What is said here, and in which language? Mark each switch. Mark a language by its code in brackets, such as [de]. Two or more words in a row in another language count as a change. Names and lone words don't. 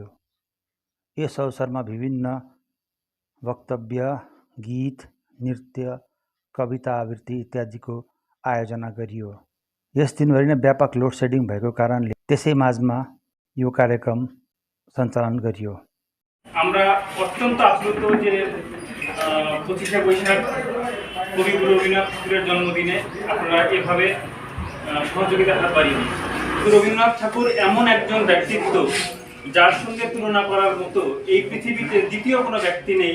[ne] यस अवसरमा विभिन्न वक्तव्य, गीत, नृत्य, कविता आवृत्ति इत्यादिको आयोजना गरियो। यस दिनभरि नै व्यापक लोड सेडिङ भएको कारणले त्यसै माझमा यो कार्यक्रम सञ्चालन गरियो। [bn] আমরা অত্যন্ত আপ্লুত যে 25শে বৈশাখ কবিগুরু রবীন্দ্রনাথ ঠাকুরের জন্মদিনে আপনারা এভাবে সহযোগিতার হাত বাড়িয়ে দিন। রবীন্দ্রনাথ ঠাকুর এমন একজন ব্যক্তিত্ব যার সঙ্গে তুলনা করার মতো এই পৃথিবীতে দ্বিতীয় কোনো ব্যক্তি নেই।